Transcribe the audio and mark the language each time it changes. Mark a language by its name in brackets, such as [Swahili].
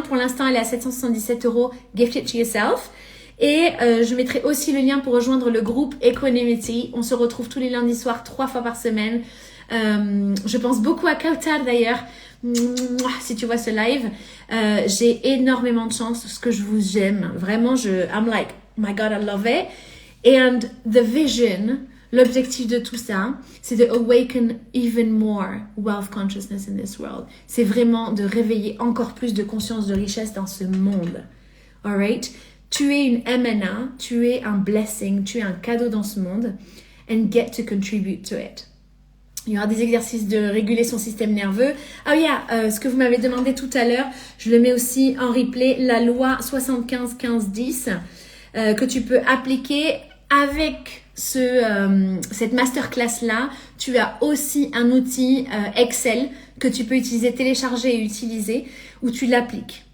[French] Pour l'instant, elle est à 777 €. [English] Gift it to yourself. [French] Et je mettrai aussi le lien pour rejoindre le groupe Equanimity. On se retrouve tous les lundis soirs, 3 fois par semaine. Je pense beaucoup à Kautar d'ailleurs. Si tu vois ce live, j'ai énormément de chance parce que je vous aime. [English] Vraiment, I'm like, my God, I love it. [French] And the vision, l'objectif de tout ça, c'est de awaken even more wealth consciousness in this world. C'est vraiment de réveiller encore plus de conscience de richesse dans ce monde. [English] Alright? [French] Tu es une MNA, tu es un [English] blessing, [French] tu es un cadeau dans ce monde. [English] And get to contribute to it. [French] Il y aura des exercices de réguler son système nerveux. Ah oui, ce que vous m'avez demandé tout à l'heure, je le mets aussi en replay, la loi 75-15-10 que tu peux appliquer avec cette masterclass-là. Tu as aussi un outil Excel que tu peux utiliser, télécharger et utiliser, où tu l'appliques.